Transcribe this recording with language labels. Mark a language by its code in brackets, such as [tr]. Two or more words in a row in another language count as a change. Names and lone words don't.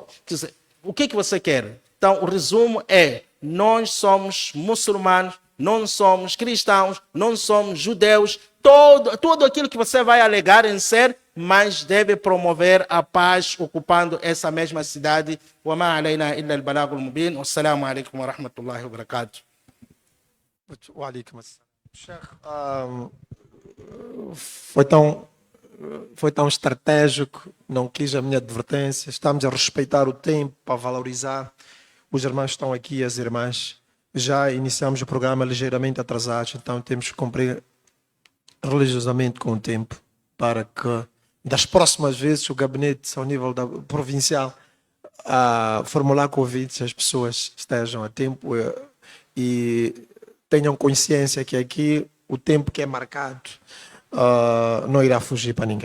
[pt] O que você quer? Então, o resumo é: nós somos muçulmanos, não somos cristãos, não somos judeus. Tudo aquilo que você vai alegar em ser, mas deve promover a paz ocupando essa mesma cidade. [ar] وما علينا إلا البلاغ المبين. والسلام عليكم ورحمة الله وبركاته. وعليكم السلام. [pt] Sheikh, foi tão estratégico, não quis a minha advertência. Estamos a respeitar o tempo para valorizar. Os irmãos estão aqui, as irmãs. Já iniciamos o programa ligeiramente atrasados, então temos que cumprir religiosamente com o tempo para que das próximas vezes o gabinete ao nível provincial formular convites, as pessoas estejam a tempo e tenham consciência que aqui o tempo que é marcado não irá fugir para ninguém.